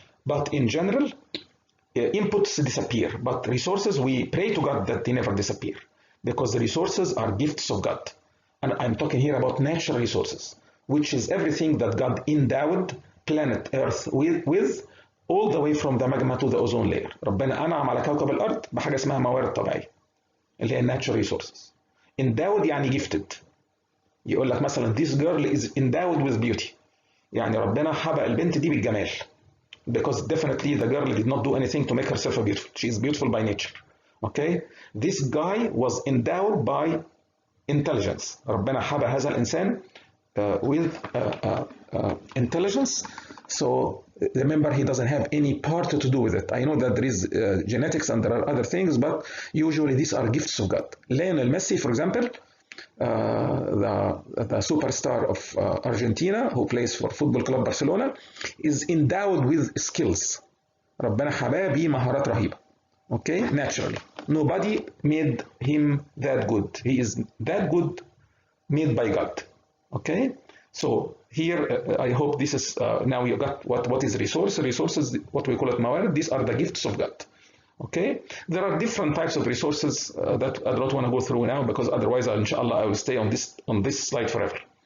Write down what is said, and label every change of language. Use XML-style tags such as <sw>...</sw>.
<en>But in general, inputs disappear. But resources, we pray to God that they never disappear, because the resources are gifts of God. And I'm talking here about natural resources, which is everything that God endowed planet Earth with all the way from the magma to the ozone layer.</en> <ar>ربنا أنعم على كوكب الأرض بحاجة اسمها موارد طبيعية اللي هي</ar> <en>natural resources. Endowed</en> <ar>يعني</ar> <en>gifted.</en> <ar>يقول لك مثلا</ar> <en>this girl is endowed with beauty.</en> <ar>يعني ربنا حبق البنت دي بالجمال.</ar> <en>Because definitely the girl did not do anything to make herself beautiful. She is beautiful by nature. Okay? This guy was endowed by intelligence.</en> <ar>ربنا حبق هذا الإنسان</ar> <en>with intelligence. So remember, he doesn't have any part to do with it. I know that there is genetics and there are other things, but usually these are gifts of God. Lionel Messi, for example, the superstar of Argentina, who plays for Football Club Barcelona, is endowed with skills.</en> <ar>ربنا حباه بمهارات رهيبة.</ar> <en>Okay, naturally. Nobody made him that good. He is that good, made by God. Okay, so here I hope this is now you got what is resource. Resources, what we call it mawar. These are the gifts of God. Okay, there are different types of resources that I don't want to go through now, because otherwise, inshallah, I will stay on this slide forever.</en>